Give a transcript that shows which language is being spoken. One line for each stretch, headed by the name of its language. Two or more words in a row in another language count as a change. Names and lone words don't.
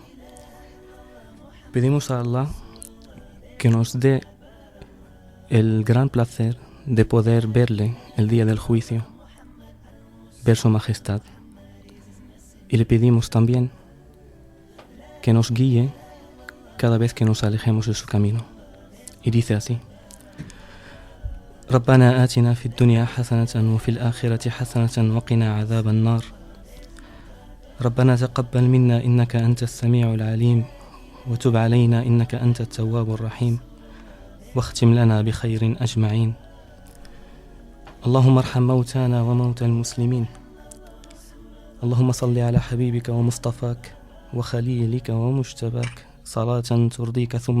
Spanish: Pedimos a Allah que nos dé el gran placer de poder verle el día del juicio, ver su majestad. Y le pedimos también que nos guíe cada vez que nos alejemos de su camino. Y dice así:
Arabic: ربنا آتنا في الدنيا حسنة وفي الآخرة حسنة وقنا عذاب النار ربنا تقبل منا إنك أنت السميع العليم وتب علينا إنك أنت التواب الرحيم واختم لنا بخير أجمعين اللهم ارحم موتانا وموتى المسلمين اللهم صل على حبيبك ومصطفاك وخليلك ومجتباك صلاة ترضيك ثم